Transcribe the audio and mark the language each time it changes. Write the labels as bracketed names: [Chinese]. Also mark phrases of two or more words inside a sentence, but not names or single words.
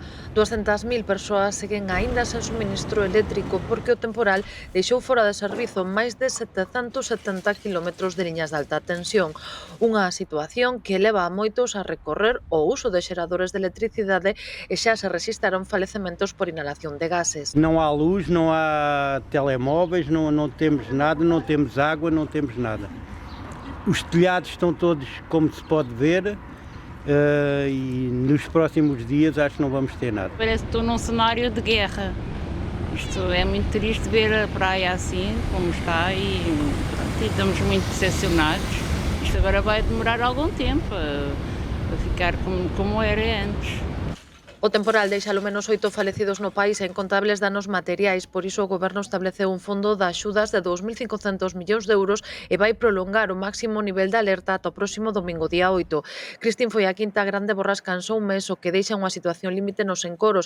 [Galician] 200.000 persoas seguen aínda sen suministro eléctrico porque o temporal deixou fora de servizo máis de 770 km de liñas de alta tensión. Unha situación que leva a moitos a recorrer o uso de xeradores de electricidade e xa se rexistraron falecementos por inhalación de gases. [Portuguese] Não há luz, não há telemóveis, não temos nada, não temos água, não temos nada. Os telhados estão todos como se pode ver e nos próximos dias acho que não vamos ter nada. Parece que estou num cenário de guerra. Isto é muito triste ver a praia assim, como está, e estamos muito decepcionados. Isto agora vai demorar algum tempo a ficar como era antes. [Galician] O temporal deixa ao menos 8 falecidos no país e incontables danos materiais, por iso o goberno estableceu un fondo de axudas de 2.500 millóns de euros e vai prolongar o máximo nivel de alerta ata o próximo domingo día 8. Cristín foi a quinta grande borrasca en só un mes, o que deixa unha situación límite nos encoros.